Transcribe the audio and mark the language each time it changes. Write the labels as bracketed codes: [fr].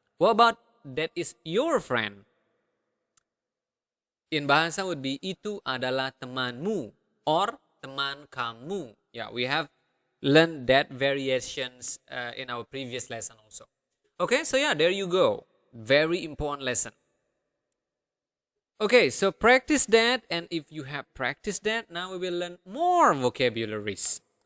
[en] What about that is your friend? In bahasa would be [id] itu adalah temanmu [en] or [id] teman kamu. [en] Yeah, we have learned that variations in our previous lesson also. Okay, so yeah, there you go. Very important lesson. Okay, so practice that, and if you have practiced that, now we will learn more vocabularies.